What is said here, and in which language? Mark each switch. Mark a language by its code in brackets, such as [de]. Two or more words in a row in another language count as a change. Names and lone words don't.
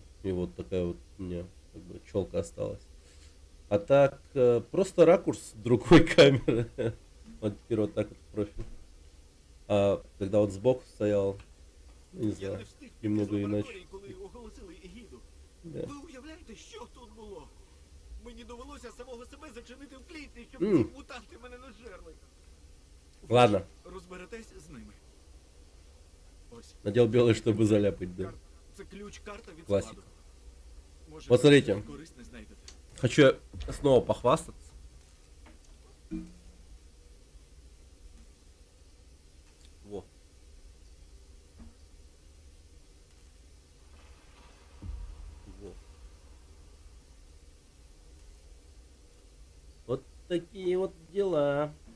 [ru] И вот такая вот у меня как бы челка осталась. А так, просто ракурс другой камеры. Вот теперь вот так вот профиль. А когда вот сбоку стоял, не знаю, немного иначе. Да. [uk] Ви уявляєте, що тут було? Мені довелося самого себе зачинити в клітці, щоб ці мутанти мене не жерли. [ru] Ладно, [uk] Розберетесь з ними. Ось. [ru] надел белый, чтобы заляпать, да. [uk] Це ключ-карта від Класика. складу. Може, [ru] Посмотрите. [uk] щось корисне знайдете. [ru] Хочу снова похвастаться. Во. Во. Вот такие вот дела.